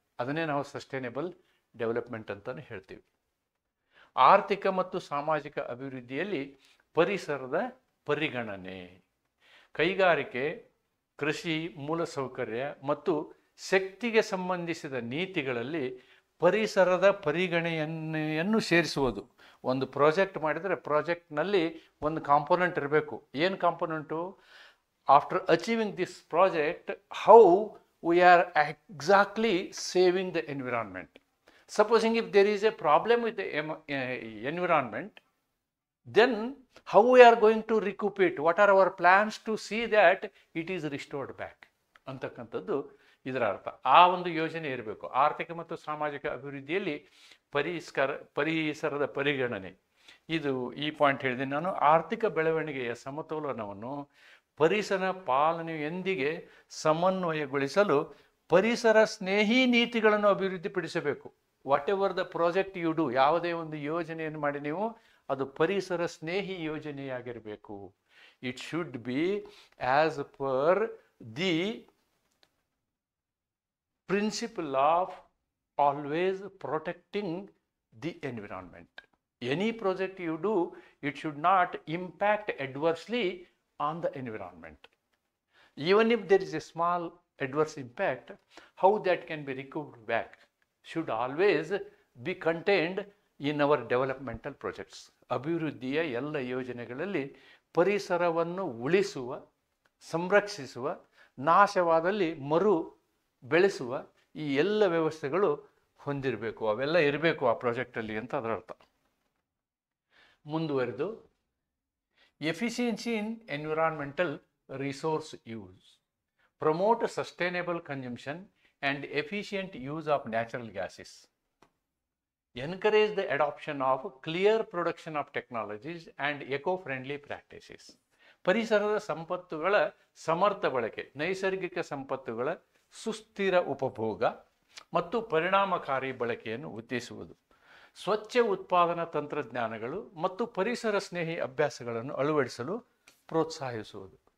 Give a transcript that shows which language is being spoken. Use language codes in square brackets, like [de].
[kn] ಅದನ್ನೇ ನಾವು sustainable development ಅಂತಲೇ ಹೇಳ್ತೀವಿ. ಆರ್ಥಿಕ ಮತ್ತು ಸಾಮಾಜಿಕ ಅಭಿವೃದ್ಧಿಯಲ್ಲಿ ಪರಿಸರದ ಪರಿಗಣನೆ, ಕೈಗಾರಿಕೆ, ಕೃಷಿ, ಮೂಲಸೌಕರ್ಯ ಮತ್ತು ಶಕ್ತಿಗೆ ಸಂಬಂಧಿಸಿದ ನೀತಿಗಳಲ್ಲಿ ಪರಿಸರದ ಪರಿಗಣನೆಯನ್ನು ಸೇರಿಸುವುದು. ಒಂದು ಪ್ರಾಜೆಕ್ಟ್ ಮಾಡಿದರೆ ಪ್ರಾಜೆಕ್ಟ್ನಲ್ಲಿ ಒಂದು ಕಾಂಪೋನೆಂಟ್ ಇರಬೇಕು. ಏನು component? [en] After achieving this project, how we are exactly saving the environment. Supposing if there is a problem with the environment, then how we are going to recoup it? What are our plans to see that it is restored back? [kn] ಅಂತಕ್ಕಂಥದ್ದು ಇದರ ಅರ್ಥ. ಆ ಒಂದು ಯೋಜನೆ ಇರಬೇಕು. ಆರ್ಥಿಕ ಮತ್ತು ಸಾಮಾಜಿಕ ಅಭಿವೃದ್ಧಿಯಲ್ಲಿ ಪರಿಸರದ ಪರಿಗಣನೆ, ಇದು ಈ ಪಾಯಿಂಟ್ ಹೇಳಿದೆ ನಾನು. ಆರ್ಥಿಕ ಬೆಳವಣಿಗೆಯ ಸಮತೋಲನವನ್ನು ಪರಿಸರ ಪಾಲನೆಯೊಂದಿಗೆ ಸಮನ್ವಯಗೊಳಿಸಲು ಪರಿಸರ ಸ್ನೇಹಿ ನೀತಿಗಳನ್ನು ಅಭಿವೃದ್ಧಿಪಡಿಸಬೇಕು. [en] whatever the project you do, [kn] ಯಾವುದೇ ಒಂದು ಯೋಜನೆಯನ್ನು ಮಾಡಿ ನೀವು, ಅದು ಪರಿಸರ ಸ್ನೇಹಿ ಯೋಜನೆಯಾಗಿರಬೇಕು. It should be as per the principle of always protecting the environment. Any project you do, it should not impact adversely on the environment. Even if there is a small adverse impact, how that can be recovered back should always be contained in our developmental projects. ಅಭಿವೃದ್ಧಿಯ ಎಲ್ಲ ಯೋಜನೆಗಳಲ್ಲಿ ಪರಿಸರವನ್ನು ಉಳಿಸುವ, ಸಂರಕ್ಷಿಸುವ, ನಾಶವಾದಲ್ಲಿ ಮರು ಬೆಳೆಸುವ ಈ ಎಲ್ಲ ವ್ಯವಸ್ಥೆಗಳು ಹೊಂದಿರಬೇಕು, ಅವೆಲ್ಲ ಇರಬೇಕು ಆ ಪ್ರಾಜೆಕ್ಟಲ್ಲಿ ಅಂತ ಅದರ ಅರ್ಥ. ಮುಂದುವರೆದು, [en] Efficiency in environmental resource use, promote sustainable consumption and efficient use of natural gases, encourage the adoption of clear production of technologies and eco-friendly practices. [kn] ಪರಿಸರದ ಸಂಪತ್ತುಗಳ ಸಮರ್ಥ ಬಳಕೆ, ನೈಸರ್ಗಿಕ ಸಂಪತ್ತುಗಳ ಸುಸ್ಥಿರ ಉಪಭೋಗ ಮತ್ತು ಪರಿಣಾಮಕಾರಿ ಬಳಕೆಯನ್ನು ಉತ್ತೇಜಿಸುವುದು. ಸ್ವಚ್ಛ ಉತ್ಪಾದನಾ ತಂತ್ರಜ್ಞಾನಗಳು ಮತ್ತು ಪರಿಸರ ಸ್ನೇಹಿ ಅಭ್ಯಾಸಗಳನ್ನು ಅಳವಡಿಸಲು ಪ್ರೋತ್ಸಾಹಿಸುವುದು.